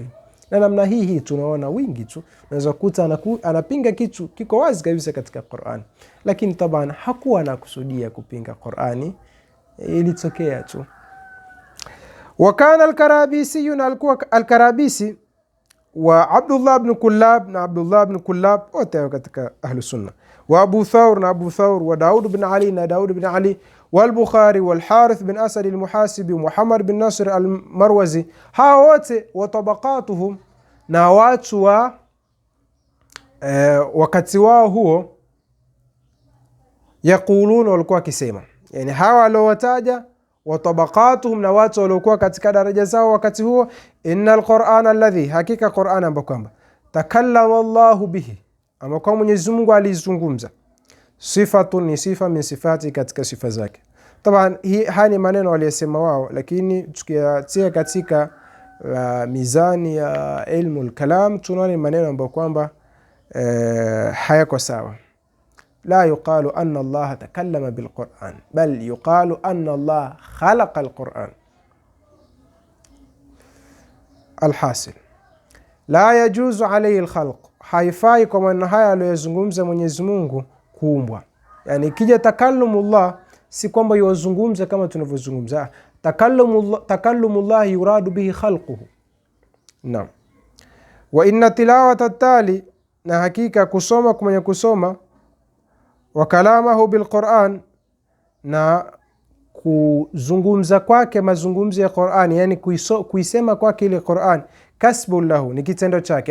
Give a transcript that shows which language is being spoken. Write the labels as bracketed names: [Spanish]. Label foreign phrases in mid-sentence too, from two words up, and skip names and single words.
[Swahili] Na namna hii tunaona wingi tu, unaweza kukuta anapinga kitu kiko wazi kabisa katika Qur'an, lakini taban hakuwa anakusudia kupinga Qur'ani, ilitokea tu. Wakana al-Karabisi, alikuwa al-Karabisi wa Abdullah ibn Kullab, na Abdullah ibn Kullab wote katika [Arabic] أهل السنة, [Swahili] wa Abu Thawr, na Abu Thawr, wa Daud ibn Ali, na Daud ibn Ali, wal Bukhari, wal Harith bin Asad al-Muhasibi, Muhammad bin Nasr al-Marwazi. Hao wote [Arabic] وطبقتهم, [Swahili] na watu wa wakati wao huo, yaquluna, walikuwa kisema, yani hawa aliowataja [Arabic] وطبقتهم, [Swahili] na watu waliokuwa katika daraja zao wakati huo, [Arabic] إن القرآن الذي, [Swahili] hakika Qur'an ambapo kwamba [Arabic] تكلم الله به, [Swahili] ambapo Mwenyezi Mungu alizungumza, sifatun, ni sifa [Arabic] من صفات, [Swahili] katika sifa zake. Taban haya ni maneno waliyosema wao, lakini tukiyatia katika mizani ya [Arabic] علم الكلام, [Swahili] tunaona maneno ambayo kwamba hayako sawa. [Arabic] لا يقال أن الله تكلم بالقرآن، بل يقال أن الله خلق القرآن. الحاصل لا يجوز عليه الخلق، [Swahili] haifai kwa maneno haya aliyozungumza Mwenyezi Mungu kuumbwa. Yani kija takallumullah, si kwamba yozungumza kama tunavyozungumza. [Arabic] تكلم الله يراد به خلقه. [Swahili] Naam. [Arabic] وإن تلاوة التالي, [Swahili] na hakika kusoma kumenya kusoma, [Arabic] وكلامه بالقرآن, [Swahili] na kuzungumza kwake mazungumzo ya Qur'an, yani kuisema kwake ile Qur'an, [Arabic] كسب له, [Swahili] ni kitendo chake.